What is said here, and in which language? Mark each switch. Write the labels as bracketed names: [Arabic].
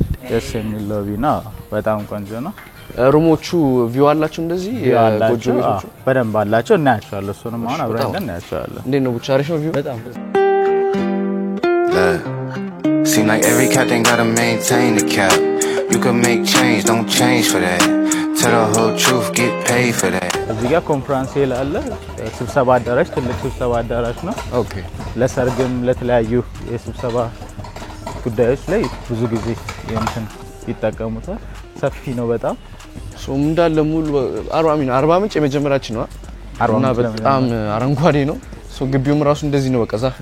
[Amharic] ደስ የሚል ሎቢ ነው በጣም ቆንጆ ነው ሩሞቹ ቪው አላችሁ እንደዚህ ጎጆ ቤቶቹ በደንብ አላቸው እናያቸዋለን እሱንም አሁን አብረን እናያቸዋለን እንዴት ነው ብቻ አሪፍ ነው ቪው በጣም [English] Seem like every captain gotta maintain the cap. You can make change, don't change for that. Tell the whole truth, get paid for that. [Amharic] እዚህ ጋር ኮንፈረንስ ሄል አለ ስብሰባ አዳራሽ ትልቅ ስብሰባ አዳራሽ ነው ኦኬ ለሰርግም ለተለያዩ የስብሰባ ጉዳዮች ላይ ብዙ ጊዜ እንትን ይጠቀሙታል ሰፊ ነው በጣም ሶም እንዳለ ሙሉ አርባ ምንጭ የመጀመሪያችን ነው እና በጣም አረንጓዴ ነው ሶ ግቢውም ራሱ እንደዚህ ነው በቃ